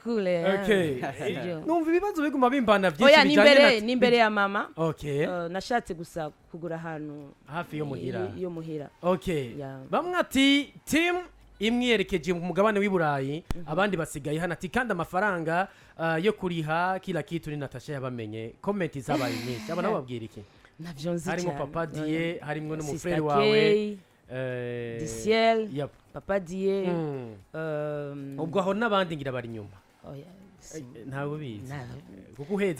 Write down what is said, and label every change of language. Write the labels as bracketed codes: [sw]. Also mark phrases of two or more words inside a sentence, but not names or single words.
[rn] numva ibibazo biguma bimbana byinshi bijanye ni imbere ya mama nashatse gusa kugura ahantu hafi yo muhira yo muhira bamwe ati team imwe yerekeje mu mugabane w'iburayi abandi basigaye hano ati kandi amafaranga yo kuriha [sw] kila kitu [rn] ni Natasha yabamenye comment zabaye nyinshi aba nabo babwira iki navyo nzi cyane harimo papa Die harimo n'umufrere wawe Diciel yep. papa Die ubwo aho n'abandi ngira bari nyuma ntawe bizi kuko uheze